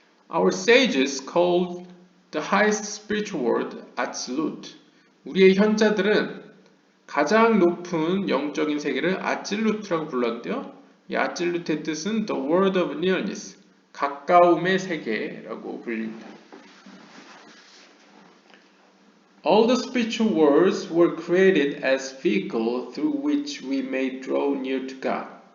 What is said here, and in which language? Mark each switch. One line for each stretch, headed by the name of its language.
English: Our sages called the highest spiritual world Atzilut.
Korean: 우리의 현자들은 가장 높은 영적인 세계를 아찔루트라고 불렀는데요. 이 아찔루트의 뜻은
English: the world of nearness,
Korean: 가까움의 세계라고 불립니다.
English: All the spiritual worlds were created as vehicle through which we may draw near to God.